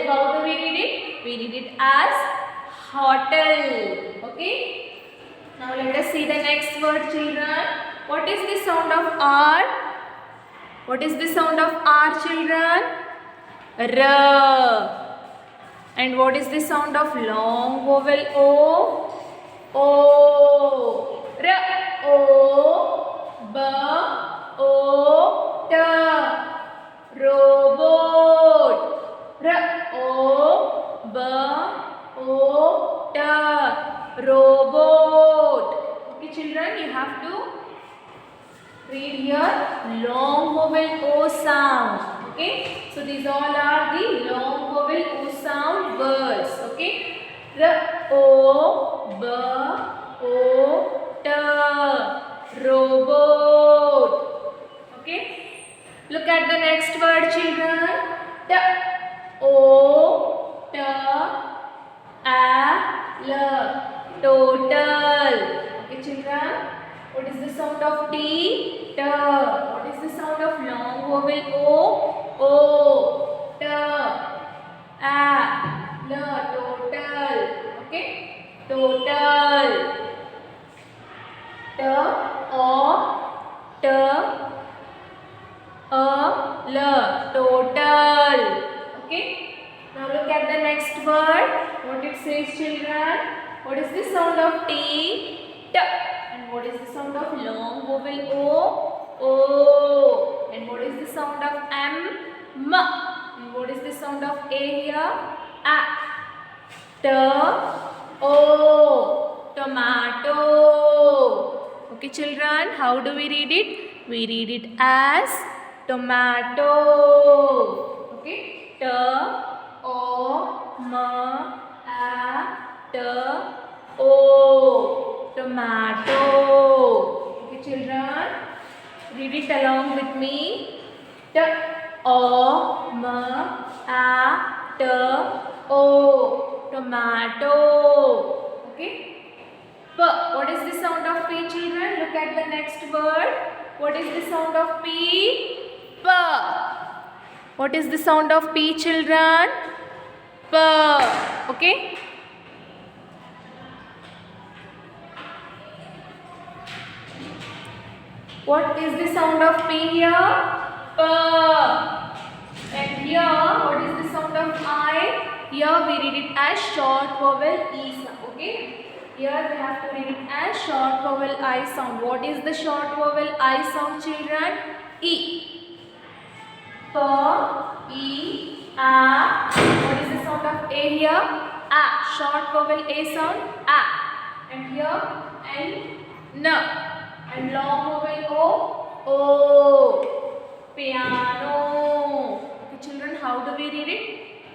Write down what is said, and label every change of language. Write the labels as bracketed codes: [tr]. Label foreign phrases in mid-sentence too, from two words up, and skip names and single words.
[en] How do we read it? We read it as hotel. Okay? Now let us see the next word, children. What is the sound of R? What is the sound of R, children? R. And what is the sound of long vowel O? O. R. O. B. O. T. Robot. R. O. B. O. T. Robot. Okay, children, you have to read here long vowel O sound. Okay, so these all are the long vowel O sound words. Okay, R. O. B. O. T. Robot. Okay, look at the next word, children. T. O. T. A. L. Total. children? What is the sound of T? T. What is the sound of long vowel O? O. T. A. L. Total. Okay. Total. T. O. T. A. L. Total. Okay. Now look at the next word. What it says, children? What is the sound of T? T. And what is the sound of long vowel O? O. And what is the sound of M? M. And what is the sound of A here? A. T. O. Tomato. Okay, children, how do we read it? We read it as tomato. Okay, T. O. M. A. T. O. Tomato. Okay, children, read it along with me. T. O. M. A. T. O. Tomato. Okay. P. What is the sound of P, children? Look at the next word. What is the sound of P? P. What is the sound of P, children? P. Okay. What is the sound of P here? P. And here, what is the sound of I? Here we read it as short vowel E sound. Okay. Here we have to read it as short vowel I sound. What is the short vowel I sound, children? E. P. E. A. What is the sound of A here? A. Short vowel A sound. A. And here N. N. And long vowel O. O. Piano. Okay, children, how do we read it?